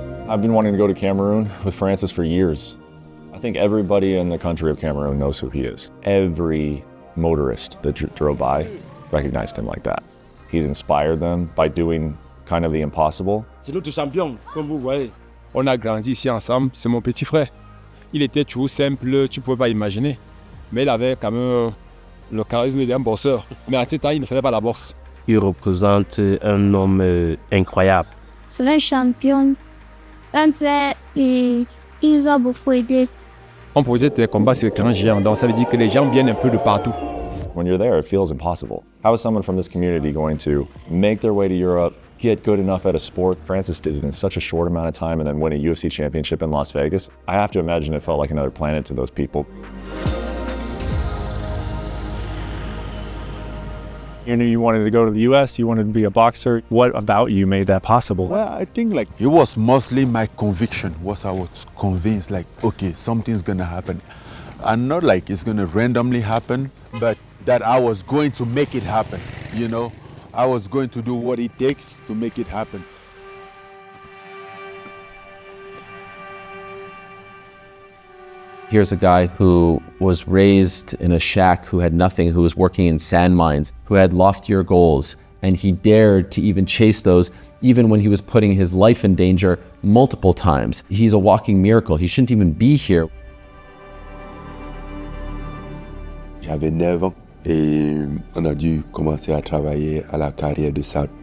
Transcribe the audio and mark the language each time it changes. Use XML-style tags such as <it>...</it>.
<en>I've been wanting to go to Cameroon with Francis for years. I think everybody in the country of Cameroon knows who he is. Every motorist that drove by recognized him like that. He's inspired them by doing kind of the impossible.</en> <fr>C'est notre champion, comme vous voyez. On a grandi ici ensemble, c'est mon petit frère. Il était toujours simple, tu ne pouvais pas imaginer. Mais il avait quand même le charisme d'un bosseur. Mais à ce temps, il ne faisait pas la bourse. Il représente un homme incroyable. C'est un champion. Ils ont beaucoup aidé. On posait des combats sur écran géant, donc ça veut dire que les gens viennent un peu de partout.</fr> <en>When you're there, it feels impossible. How is someone from this community going to make their way to Europe, get good enough at a sport? Francis did it in such a short amount of time and then win a UFC championship in Las Vegas. I have to imagine it felt like another planet to those people. You knew you wanted to go to the US, you wanted to be a boxer. What about you made that possible? Well, I think like it was mostly my conviction. I was convinced like, okay, something's gonna happen. And not like it's gonna randomly happen, but that I was going to make it happen, you know? I was going to do what it takes to make it happen. Here's a guy who was raised in a shack, who had nothing, who was working in sand mines, who had loftier goals, and he dared to even chase those, even when he was putting his life in danger multiple times. He's a walking miracle. He shouldn't even be here.</en> <fr>J'avais 9 ans et on a dû commencer à travailler à la carrière de sable.</fr>